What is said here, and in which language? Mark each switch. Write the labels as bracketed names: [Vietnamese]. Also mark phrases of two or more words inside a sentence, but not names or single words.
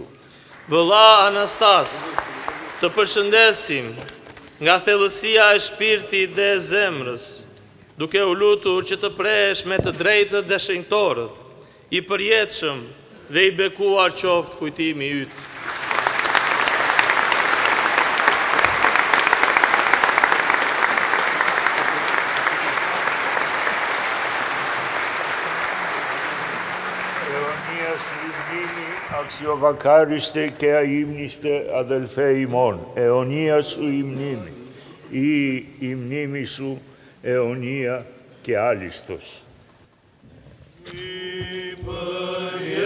[Albanian] Vëlla Anastas, të përshëndesim nga thellësia e shpirtit dhe e zemrës, duke u lutur që të presh me të drejtët dhe shenjtorët, i përjetshëm dhe i bekuar qoftë kujtimi yt. [Greek] Αξιοβακάριστε και αείμνηστε αδελφέ ημών, αιωνία σου η μνήμη, ή η μνήμη σου αιωνία και άλιστος.